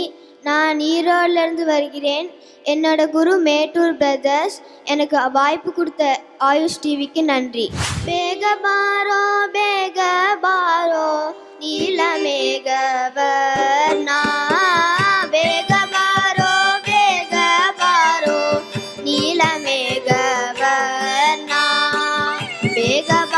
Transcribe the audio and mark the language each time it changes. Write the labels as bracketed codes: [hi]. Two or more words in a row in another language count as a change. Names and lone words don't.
[ta] நான் ஈரோடிலிருந்து வருகிறேன். என்னோட குரு மேட்டூர் பிரதர்ஸ். எனக்கு வாய்ப்பு கொடுத்த ஆயுஷ் டிவிக்கு நன்றி. [kn] ಬೇಗ ಬಾರೋ ನೀಲ ಮೇಘವರ್ಣ ಬೇಗ ಬಾರೋ ನೀಲ ಮೇಘವರ್ಣ ಬೇಗ